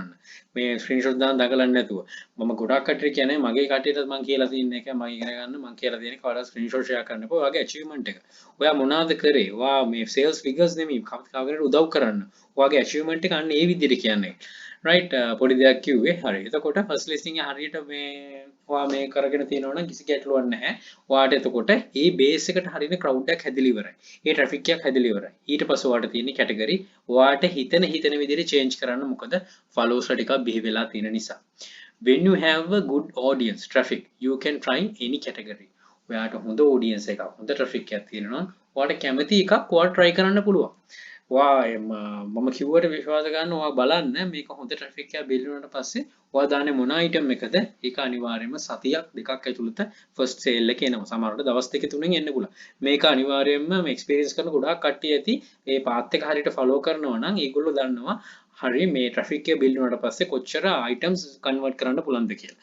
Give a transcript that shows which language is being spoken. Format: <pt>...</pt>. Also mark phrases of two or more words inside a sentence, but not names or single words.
<si>මේ ස්ක්‍රීන්ෂොට් දාන්න දඟලන්නේ නැතුව. මම ගොඩාක් කට්ටිය කියන්නේ මගේ කට්ටියට මම කියලා තියෙන එක මම ඉගෙන ගන්න මම කියලා දෙන කවදා</si> <en>screenshot share</en> <si>කරන්න එපා. ඔයාගේ achievement එක. ඔයා මොනවද කරේ? ඔයා මේ</si> <en>sales figures</en> <si>නෙමෙයි කවුරුහරි උදව් කරන්න. ඔයාගේ achievement එක අන්න ඒ විදිහට කියන්නේ. right පොඩි දෙයක් කිව්වේ. හරි. එතකොට first listing එක හරියට මේ ඔයා මේ කරගෙන තියෙනවා නම් කිසි ගැටලුවක් නැහැ. ඔයාට එතකොට මේ base එකට හරියන crowd එකක් හැදිලා ඉවරයි. මේ traffic එකක් හැදිලා ඉවරයි. ඊට පස්සේ ඔයාට තියෙන category ඔයාට හිතන විදිහට change කරන්න. මොකද followers ටිකක් බිහි වෙලා තියෙන නිසා.</si> <en>when you have a good audience traffic you can try any category.</en> <si>ඔයාට හොඳ audience එකක් හොඳ traffic එකක් තියෙනවා. ඔයාට කැමති එකක් ඔයාලා try කරන්න පුළුවන්. මම කිව්වට විශ්වාස ගන්න ඔයා බලන්න මේක හොඳ ට්‍රැෆික් එකක් බිල්ඩ් වුණාට පස්සේ ඔයා දාන්නේ මොන අයිටම් එකද ඒක අනිවාර්යයෙන්ම සතියක් දෙකක් ඇතුළත</si> <en>first sale</en> <si>එක එනවා සමහරවිට දවස් දෙක තුනෙන් එන්න පුළුවන් මේක අනිවාර්යයෙන්ම මේ එක්ස්පීරියන්ස් කරන ගොඩාක් කට්ටිය ඇති මේ පාත් එක හරියට ෆලෝ කරනවා නම් ඒගොල්ලෝ දන්නවා හරි මේ ට්‍රැෆික් එක බිල්ඩ් වුණාට පස්සේ කොච්චර</si> <en>items convert</en> <si>කරන්න පුළුවන්ද කියලා.</si>